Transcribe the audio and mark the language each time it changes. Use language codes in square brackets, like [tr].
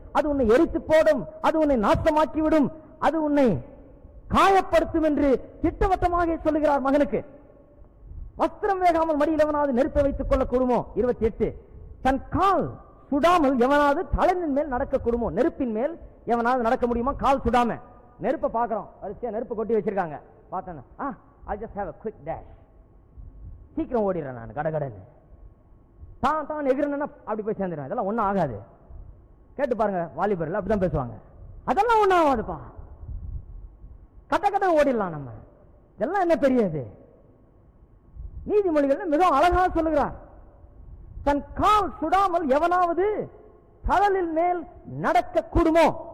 [ta] அது உன்னை எரித்து போடும், அது உன்னை நாசமாக்கிவிடும், அது உன்னை காயப்படுத்தும் என்று திட்டவட்டமாக சொல்லுகிறார் மகனுக்கு. வஸ்திரம் வேகாமல் மடியில் எவனாவது நெருப்பை வைத்துக் கொள்ள கூடுமோ. 28 தன் கால் சுடாமல் எவனாவது தலையின் மேல் நடக்க கூடுமோ. நெருப்பின் மேல் எவனாவது நடக்க முடியுமா கால் சுடாம? நெருப்பை பார்க்கிறோம், வரிசையா நெருப்பை கொட்டி வச்சிருக்காங்க. பார்த்தேன், [en] I just have a quick dash, [ta] சீக்கிரம் ஓடிடுறேன் நான் கடகடன்னு. தான் எகிறேன்னா அப்படி போய் சேர்ந்துடுவேன். இதெல்லாம் ஒன்றும் ஆகாது. கேட்டு பாருங்க, வாலிபர்கள் அப்படிதான் பேசுவாங்க. அதெல்லாம் ஒன்றும் ஆகாதுப்பா, கட்ட கட்ட ஓடிடலாம் நம்ம. இதெல்லாம் என்ன பெரியது? நீதிமொழிகள் மிகவும் அழகாக சொல்லுகிறார், தன் கால் சுடாமல் எவனாவது கடலில் மேல் நடக்க கூடுமோ?